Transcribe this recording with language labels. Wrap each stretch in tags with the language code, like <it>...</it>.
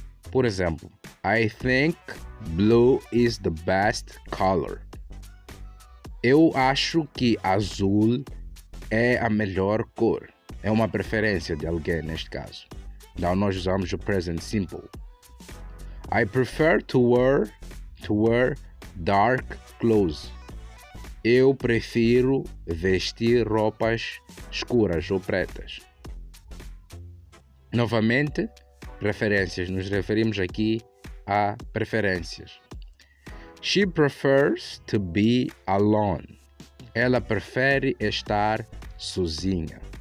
<pt>Por exemplo,</pt> <en>I think blue is the best color.</en> <pt>Eu acho que azul é a melhor cor. É uma preferência de alguém neste caso. Então nós usamos o present simple.</pt> <en>I prefer to wear dark clothes.</en> <pt>Eu prefiro vestir roupas escuras ou pretas. Novamente, preferências. Nos referimos aqui a preferências.</pt> <en>She prefers to be alone.</en> <pt>Ela prefere estar sozinha.</pt>